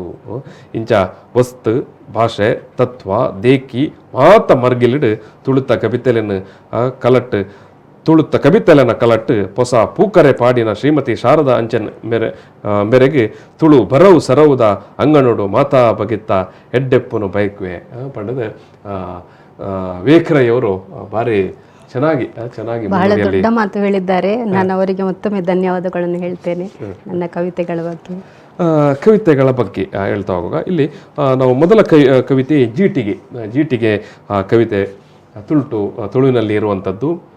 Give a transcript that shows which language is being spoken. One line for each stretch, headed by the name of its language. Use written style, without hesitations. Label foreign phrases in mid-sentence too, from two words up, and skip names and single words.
Tulu: ಇಂಚ ವಸ್ತು ಭಾಷೆ ತತ್ವ ದೇಕಿ ಮಾತ ಮರ್ಗಿಲಿಡು ತುಳುತ್ತ ಕವಿತೆಲೆನು ಕಲಟ್ಟು ತುಳುತ್ತ ಕವಿತೆಲನ ಕಲಟ್ಟು ಹೊಸ ಪೂಕರೆ ಪಾಡಿನ ಶ್ರೀಮತಿ ಶಾರದಾ ಅಂಚನ್ ಮೇರೆಗೆ ತುಳು ಬರವು ಸರವುದ ಅಂಗನೋಡು ಮಾತಾ ಬಗಿತ್ತ ಹೆಡ್ಡೆಪ್ಪನು ಬೈಕ್ವೆ ಪಂಡದ ವೇಕರಯ್ಯವರು ಭಾರಿ ಚೆನ್ನಾಗಿ
Kannada: ಬಹಳ ದೊಡ್ಡ ಮಾತು ಹೇಳಿದ್ದಾರೆ. ನಾನು ಅವರಿಗೆ ಮತ್ತೊಮ್ಮೆ ಧನ್ಯವಾದಗಳನ್ನು ಹೇಳ್ತೇನೆ. ನನ್ನ ಕವಿತೆಗಳ ಬಗ್ಗೆ ಹೇಳ್ತಾ ಹೋಗುವಾಗ ಇಲ್ಲಿ ನಾವು ಮೊದಲ ಕವಿತೆ ಜೀಟಿಗೆ ಕವಿತೆ ತುಳುವಿನಲ್ಲಿ ಇರುವಂಥದ್ದು.